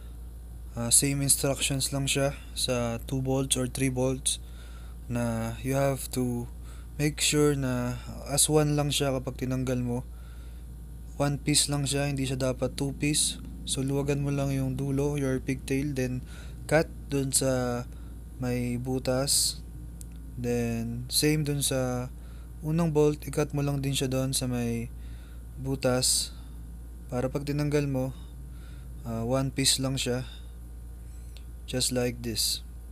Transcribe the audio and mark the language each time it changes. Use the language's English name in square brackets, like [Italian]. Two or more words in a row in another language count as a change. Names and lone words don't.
[English] same instructions [Filipino] lang siya sa [English] 2 volts or 3 volts, [Filipino] na [English] you have to make sure [Filipino] na [English] as one [Filipino] lang siya kapag tinanggal mo. 1 piece lang siya, hindi siya dapat 2 piece. So luwagan mo lang yung dulo, [English] your pigtail, then cut [Filipino] dun sa may butas, [English] then same [Filipino] dun sa unang bolt, i-cut mo lang din siya dun sa may butas para pag tinanggal mo, 1 piece lang siya, [English] just like this.